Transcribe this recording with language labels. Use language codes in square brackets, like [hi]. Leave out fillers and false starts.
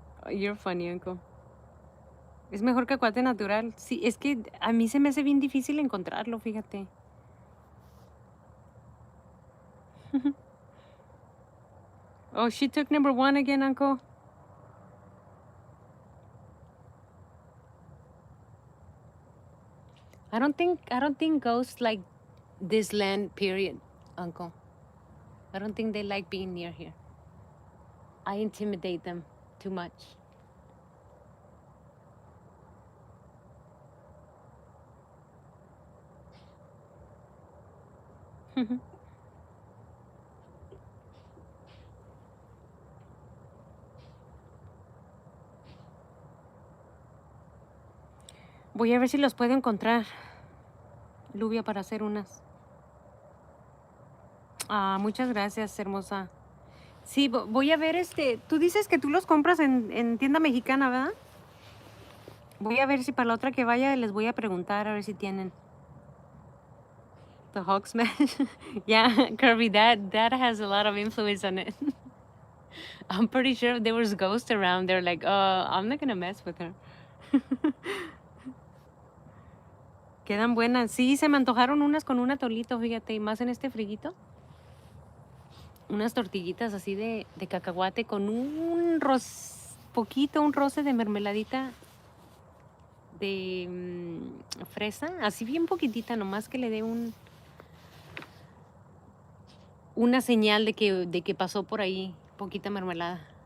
[en] You're funny, uncle. [es] Es mejor cacahuate natural. Sí, es que a mí se me hace bien difícil encontrarlo, fíjate. [en] Oh, she took number 1 again, uncle. I don't think ghosts like this land, period, uncle. I don't think they like being near here. I intimidate them too much. [es] Voy a ver si los puedo encontrar, Luvia, para hacer unas. Ah, muchas gracias, hermosa. Sí, voy a ver Tú dices que tú los compras en tienda mexicana, ¿verdad? Voy a ver si para la otra que vaya les voy a preguntar a ver si tienen. [en] The Hulk smash. Yeah, Kirby, that has a lot of influence on it. I'm pretty sure if there was ghosts around, they're like, I'm not gonna mess with her. [es] Quedan buenas. Sí, se me antojaron unas con un atolito, fíjate, y más en este friguito. Unas tortillitas así de cacahuate con un un roce de mermeladita de fresa, así bien poquitita, nomás que le dé una señal de que pasó por ahí, poquita mermelada.